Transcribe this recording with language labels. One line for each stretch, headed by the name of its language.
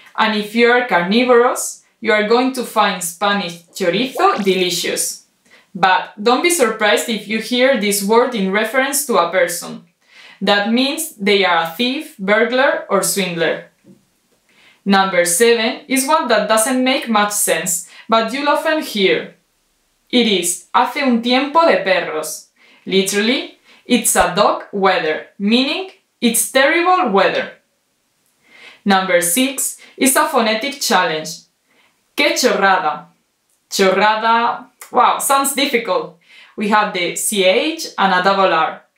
English: And if you are carnivorous, you are going to find Spanish chorizo delicious. But don't be surprised if you hear this word in reference to a person. That means they are a thief, burglar, or swindler. Number 7 is one that doesn't make much sense, but you'll often hear. It is
Spanish: hace un tiempo de perros.
English: Literally, it's a dog weather, meaning it's terrible weather. Number 6 is a phonetic challenge.
Spanish: Que chorrada.
English: Chorrada, wow, sounds difficult. We have the CH and a double R.